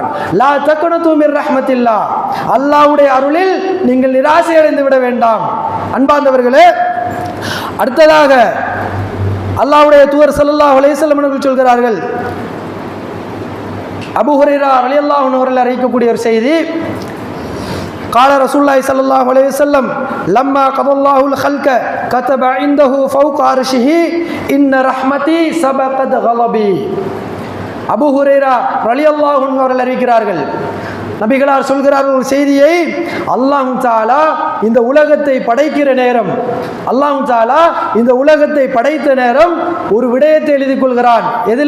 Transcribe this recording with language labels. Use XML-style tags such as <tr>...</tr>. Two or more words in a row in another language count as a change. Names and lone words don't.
<ar>لا تقنطوا من رحمة الله,</ar> <ta>அல்லாஹ்வுடைய அருளில் நீங்கள் நிராசை அடைந்து விட வேண்டாம். அன்பார்ந்தவர்களே, அடுத்ததாக அல்லாஹ்வுடைய தூதர்</ta> <ar>صلى الله عليه وسلم</ar> <ta>அவர்கள் சொல்கிறார்கள், அபூ ஹுரைரா</ta> <ar>رضي الله عنه</ar> <ta>அவர்கள் அறிவிக்கக்கூடிய ஒரு செய்தி,</ta> <ar>قال رسول الله صلى الله عليه وسلم لما قضى الله الخلق كتب عنده فوق عرشه ان رحمتي سبقت غضبي.</ar> <ta>அபூ ஹுரைரா</ta> <ar>رضي الله عنه</ar> <ta>அவர்கள் அறிவிக்கிறார்கள், நபிகளார் சொல்கிறார்கள் ஒரு செய்தியை,</ta> <ar>الله تعالى</ar> <ta>இந்த உலகத்தை படைக்கிற நேரம்,</ta> <ar>الله تعالى</ar> <ta>இந்த உலகத்தை படைத்த நேரம் ஒரு விடயத்தை எழுதிக் கொள்கிறான். எதில்?</ta>